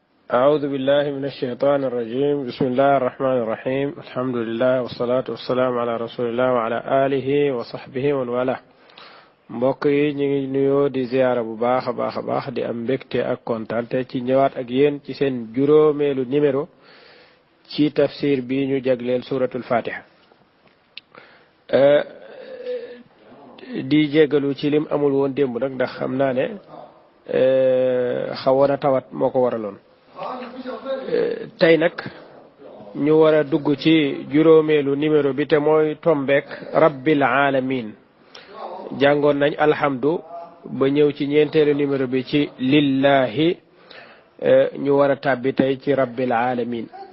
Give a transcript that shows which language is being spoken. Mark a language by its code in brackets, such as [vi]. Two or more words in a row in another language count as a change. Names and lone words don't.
[ar] أعوذ بالله من الشيطان الرجيم بسم الله الرحمن الرحيم الحمد لله والصلاة والسلام على رسول الله وعلى آله وصحبه ومن والاه [wo] mbokk yi ñu ngi nuyoo di ziyaara bu baax a baax di am mbégte ak kontaante ci ñëwaat ak yéen ci seen juróomeelu numéro ci tafsir bi ñu jagleel [ar] سورة الفاتحة [wo] di jégalu ci lim amul woon démb nag ndax xam naa ne xawoon a tawat moo ko waraloon tey nag ñu war a dugg ci juróomeelu numéro bi te mooy tombeek [ar] رب العالمين [wo] jàngoon nañ alhamdu ba ñëw ci ñeenteelu numéro bi ci lillahi ñu war a tàbbi tey ci [ar] رب العالمين